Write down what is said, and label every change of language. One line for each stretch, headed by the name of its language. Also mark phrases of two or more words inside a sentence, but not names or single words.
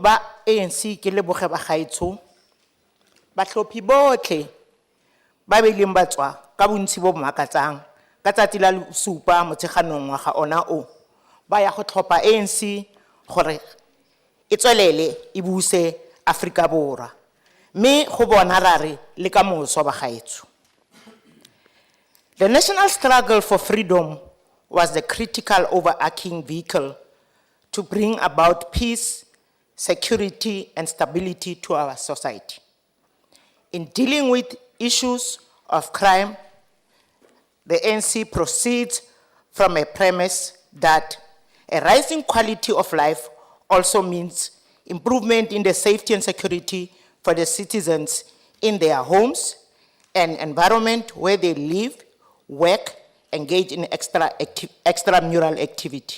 Tswana: ba ANC ke le boge bagaetsho ba hlophi botlhe ba beleng batswa ka bontsi bo makatsang ka tsatsi la supa motsheganong wa ga ona o ba ya go tlhopha ANC gore e tswelele e buse Afrika Borwa me go bona rare le ka moso ba gaetsho.
English: The national struggle for freedom was the critical overarching vehicle to bring about peace, security, and stability to our society. In dealing with issues of crime, the ANC proceeds from a premise that a rising quality of life also means improvement in the safety and security for the citizens in their homes and environment where they live, work, engage in extramural activity.